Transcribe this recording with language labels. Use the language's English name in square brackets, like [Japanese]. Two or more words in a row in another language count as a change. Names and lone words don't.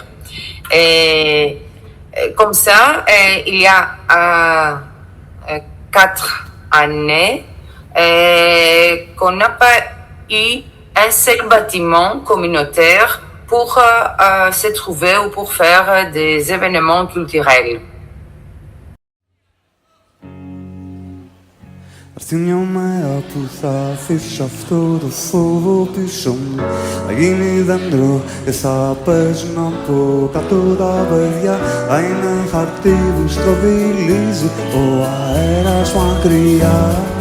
[French] Et comme ça, il y a 4 années qu'on n'a pas eu un seul bâtiment communautaire pour se trouver ou pour faire des événements culturels. [Greek] Έρθει μια μέρα που θα αφήσω αυτό το φόβο πίσω μου. Θα γίνει δέντρο και θα παίζουν από κάτω τα παιδιά. Θα είναι χαρτί που στροβιλίζει ο αέρας μακριά.